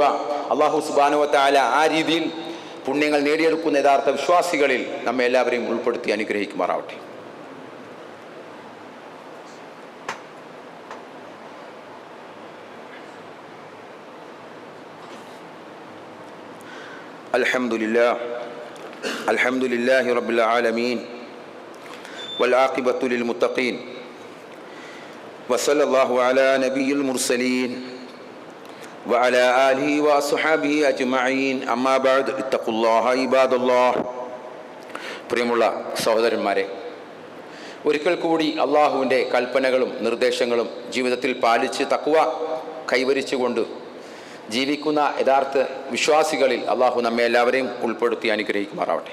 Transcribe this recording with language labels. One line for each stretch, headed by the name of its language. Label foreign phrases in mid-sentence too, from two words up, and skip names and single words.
Arabic: الله سبحانه وتعالى
Malayalam: ആ രീതിയിൽ പുണ്യങ്ങൾ നേടിയെടുക്കുന്ന യഥാർത്ഥ വിശ്വാസികളിൽ നമ്മെ എല്ലാവരെയും ഉൾപ്പെടുത്തി അനുഗ്രഹിക്കുമാറാവട്ടെ.
Arabic: الحمد لله رب العالمين والعاقبة للمتقين وصلى الله على نبي المرسلين وعلى آله وأصحابه أجمعين أما بعد اتقوا الله عباد الله.
Malayalam: പ്രിയമുള്ള സഹോദരന്മാരെ, ഒരിക്കൽ കൂടി അള്ളാഹുവിൻ്റെ കൽപ്പനകളും നിർദ്ദേശങ്ങളും ജീവിതത്തിൽ പാലിച്ച് തഖ്വ കൈവരിച്ചുകൊണ്ട് ജീവിക്കുന്ന യഥാർത്ഥ വിശ്വാസികളിൽ അള്ളാഹു നമ്മെ എല്ലാവരെയും ഉൾപ്പെടുത്തി അനുഗ്രഹിക്കുമാറാവട്ടെ.